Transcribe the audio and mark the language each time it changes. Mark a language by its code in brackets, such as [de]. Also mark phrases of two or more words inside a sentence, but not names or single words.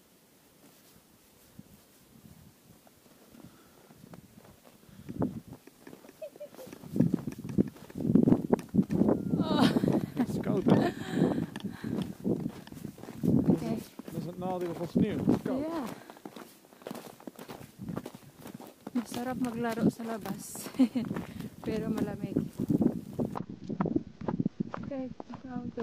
[nl] Oh. Het is koud, hè? Oké. Dat is het nadeel van sneeuw. Het is koud. Ja. [tl] Masarap maglaro sa labas. Pero malamig. [nl] Kijk, een auto.